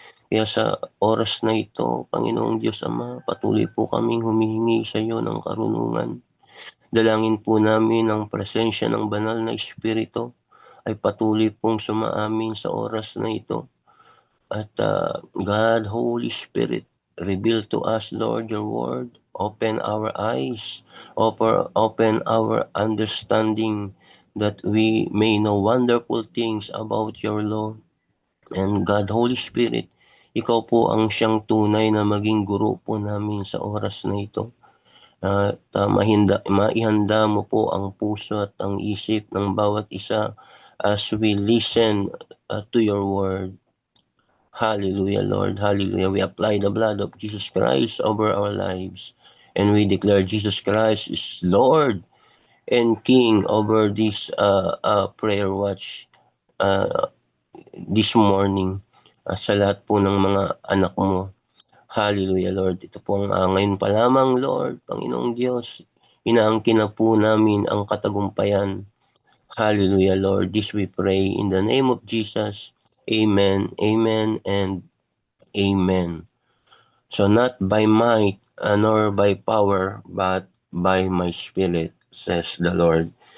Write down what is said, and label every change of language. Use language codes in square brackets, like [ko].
[tl] Kaya sa oras na ito, Panginoong Diyos Ama, patuloy po kaming humihingi sa iyo ng karunungan. Dalangin po namin ang presensya ng banal na Espiritu ay patuloy pong sumaamin sa oras na ito. [en] At God, Holy Spirit, reveal to us, Lord, your word. Open our eyes, open our understanding that we may know wonderful things about your law. [tl] And God, Holy Spirit, ikaw po ang siyang tunay na maging guro po namin sa oras na ito. At maihanda mo po ang puso at ang isip ng bawat isa [en] as we listen to your word. Hallelujah, Lord. Hallelujah. We apply the blood of Jesus Christ over our lives. And we declare Jesus Christ is Lord and King over this prayer watch this morning. [tl] Sa lahat po ng mga anak mo. [en] Hallelujah, Lord. [tl] Ito po ang ngayon pa lamang, Lord, Panginoong Diyos. Inaangkin na po namin ang katagumpayan. [en] Hallelujah, Lord. This we pray in the name of Jesus. Amen, amen, and amen. So not by might nor by power, but by my spirit, says the Lord.